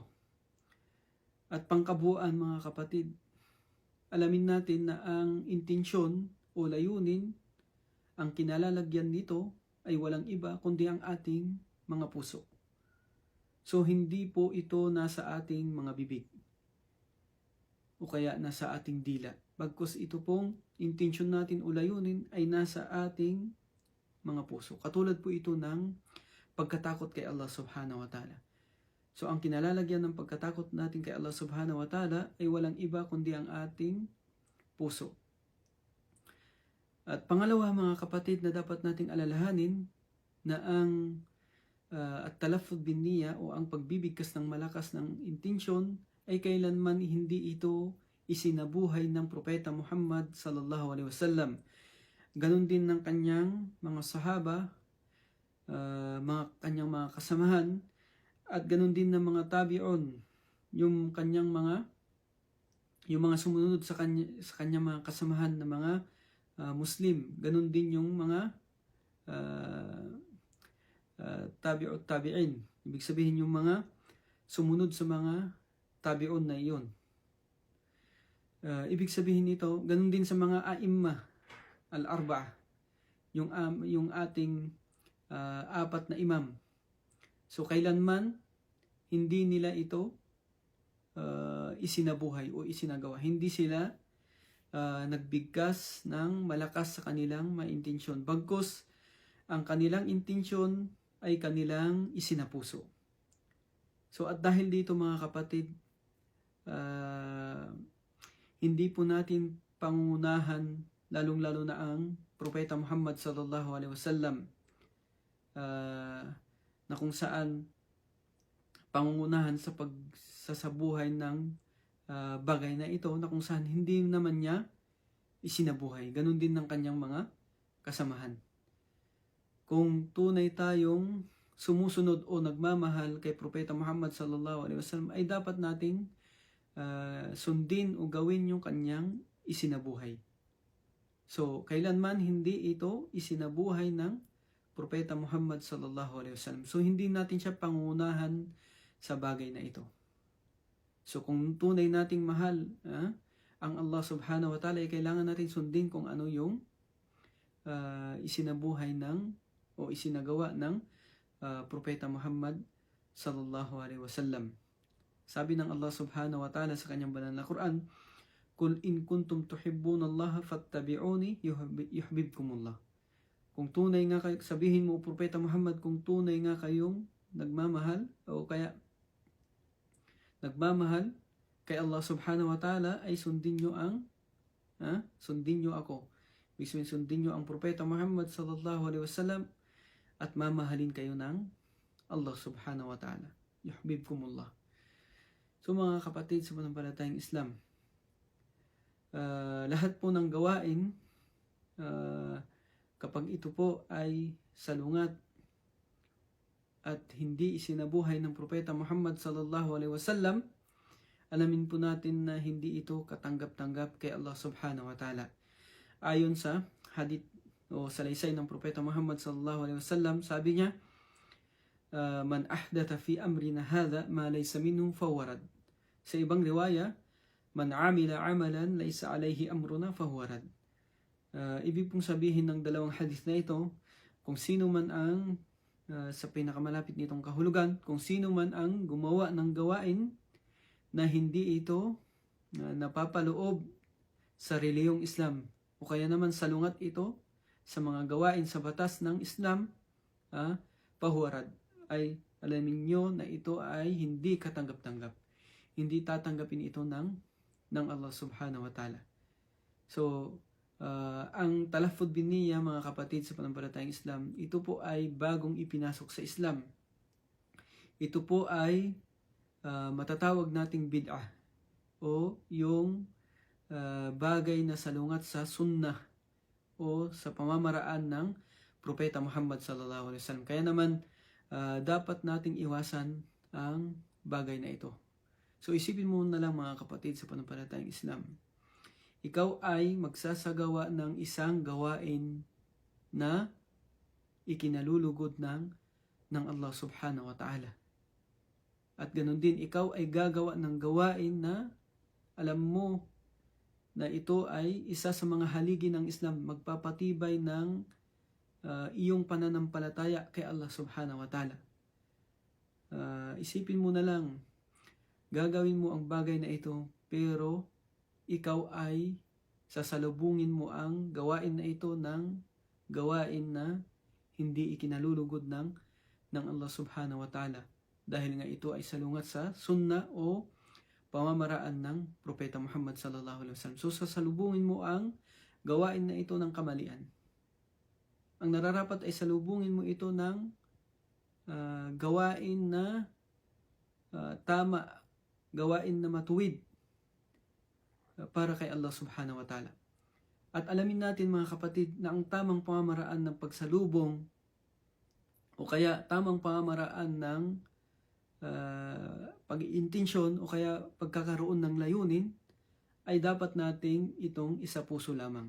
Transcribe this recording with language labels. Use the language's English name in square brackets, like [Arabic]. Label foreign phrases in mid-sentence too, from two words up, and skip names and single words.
[Filipino] At pangkabuuan mga kapatid, alamin natin na ang intensyon o layunin, ang kinalalagyan nito ay walang iba kundi ang ating mga puso. So hindi po ito nasa ating mga bibig o kaya nasa ating dila. Bagkus ito pong intensyon natin o layunin ay nasa ating mga puso. Katulad po ito ng pagkatakot kay Allah [Arabic] سبحانه وتعالى. [Filipino] So ang kinalalagyan ng pagkatakot natin kay Allah [Arabic] سبحانه وتعالى [Filipino] ay walang iba kundi ang ating puso. At pangalawa mga kapatid na dapat nating alalahanin, na ang [Arabic] التلفظ بالنية [Filipino] o ang pagbibigkas ng malakas ng intensyon ay kailanman hindi ito isinabuhay ng Propeta Muhammad [Arabic] صلى الله عليه وسلم. [Filipino] Ganon din ng kanyang mga sahaba, kanyang mga kasamahan, at ganon din ng mga tabi'un, yung mga sumunod sa kanyang mga kasamahan na mga Muslim. Ganon din yung mga [Arabic] تابعو التابعين. [Filipino] Ibig sabihin yung mga sumunod sa mga tabi'un na iyon. Ibig sabihin nito, ganon din sa mga [Arabic] الأئمة الأربعة, [Filipino] yung ating apat na imam. So kailanman hindi nila ito isinabuhay o isinagawa. Hindi sila nagbigkas ng malakas sa kanilang mga intensyon. Bagkus ang kanilang intensyon ay kanilang isinapuso. So at dahil dito mga kapatid, hindi po natin pangunahan, lalong-lalo na ang Propeta Muhammad [Arabic] صلى الله عليه وسلم, [Filipino] na kung saan pangungunahan sa pagsasabuhay ng bagay na ito, na kung saan hindi naman niya isinabuhay. Ganon din ng kanyang mga kasamahan. Kung tunay tayong sumusunod o nagmamahal kay Propeta Muhammad [Arabic] صلى الله عليه وسلم, [Filipino] ay dapat nating sundin o gawin yung kanyang isinabuhay. So kailanman hindi ito isinabuhay ng Propeta Muhammad [Arabic] صلى الله عليه وسلم. [Filipino] So hindi natin siya pangunahan sa bagay na ito. So kung tunay nating mahal ang Allah [Arabic] سبحانه وتعالى, [Filipino] ay kailangan natin sundin kung ano yung isinabuhay o isinagawa ng Propeta Muhammad [Arabic] صلى الله عليه وسلم. [Filipino] Sabi ng Allah [Arabic] سبحانه وتعالى [Filipino] sa kanyang banal na Quran, [Arabic] قل إن كنتم تحبون الله فاتبعوني يحببكم الله. [Filipino] Kung tunay nga kayo, sabihin mo, Propeta Muhammad, kung tunay nga kayong nagmamahal o kaya nagmamahal kay Allah [Arabic] سبحانه وتعالى, [Filipino] ay sundin nyo ako. Ibig sabihin, sundin nyo ang Propeta Muhammad [Arabic] صلى الله عليه وسلم [Filipino] at mamahalin kayo ng Allah [Arabic] سبحانه وتعالى. Yuhibbukumullah. [Filipino] So mga kapatid sa pananampalatayang Islam, lahat po ng gawain, kapag ito po ay salungat at hindi isinabuhay ng Propeta Muhammad [Arabic] صلى الله عليه وسلم, [Filipino] alamin po natin na hindi ito katanggap-tanggap kay Allah [Arabic] سبحانه وتعالى. [Filipino] Ayon sa hadith o salaysay ng Propeta Muhammad [Arabic] صلى الله عليه وسلم, [Filipino] sabi niya, [Arabic] من أحدث في أمرنا هذا ما ليس منه فهو رد. [Filipino] Sa ibang riwaya, [Arabic] من عمل عملا ليس عليه أمرنا فهو رد. [Filipino] Ibig pong sabihin ng dalawang hadith na ito, kung sino man ang sa pinakamalapit nitong kahulugan, kung sino man ang gumawa ng gawain na hindi ito napapaloob sa reliyong Islam, o kaya naman salungat ito sa mga gawain sa batas ng Islam, pahuwarad, ay alamin nyo na ito ay hindi katanggap-tanggap. Hindi tatanggapin ito ng Allah [Arabic] سبحانه وتعالى. [Filipino] So, ang [Arabic] التلفظ بالنية, [Filipino] mga kapatid sa pananampalatayang Islam, ito po ay bagong ipinasok sa Islam. Ito po ay matatawag nating bid'ah o yung bagay na salungat sa sunnah o sa pamamaraan ng Propeta Muhammad [Arabic] صلى الله عليه وسلم. [Filipino] Kaya naman dapat nating iwasan ang bagay na ito. So isipin mo na lang, mga kapatid sa pananampalatayang Islam, ikaw ay magsasagawa ng isang gawain na ikinalulugod ng Allah [Arabic] سبحانه وتعالى. [Filipino] At ganun din, ikaw ay gagawa ng gawain na alam mo na ito ay isa sa mga haligi ng Islam, magpapatibay ng iyong pananampalataya kay Allah [Arabic] سبحانه وتعالى. [Filipino] Isipin mo na lang, gagawin mo ang bagay na ito, pero ikaw ay sasalubungin mo ang gawain na ito ng gawain na hindi ikinalulugod ng Allah [Arabic] سبحانه وتعالى. [Filipino] Dahil nga ito ay salungat sa sunna o pamamaraan ng Propeta Muhammad [Arabic] صلى الله عليه وسلم. [Filipino] So sasalubungin mo ang gawain na ito ng kamalian. Ang nararapat ay salubungin mo ito ng gawain na tama, gawain na matuwid para kay Allah [Arabic] سبحانه وتعالى. [Filipino] At alamin natin, mga kapatid, na ang tamang pamamaraan ng pagsalubong o kaya tamang pamamaraan ng pag-iintensyon o kaya pagkakaroon ng layunin ay dapat nating itong isa puso lamang.